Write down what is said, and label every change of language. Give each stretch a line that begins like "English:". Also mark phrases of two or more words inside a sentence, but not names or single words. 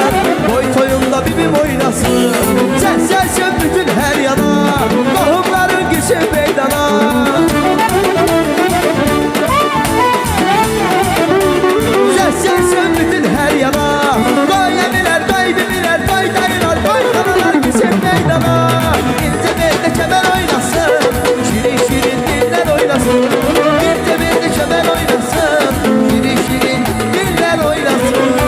Azerbaijani: Qoy toyumda bibim oynasın. Səs gəlsin bütün hər yana, qohumların girsin meydana. Səs gəlsin bütün hər yana, qoy əmilər, qoy bibilər, qoy dayılar, qoy xanalar girsin meydana.
Turkish: Kemer oynasın, şirin şirin diller oynasın. Bir de kemer oynasın, şirin şirin diller oynasın.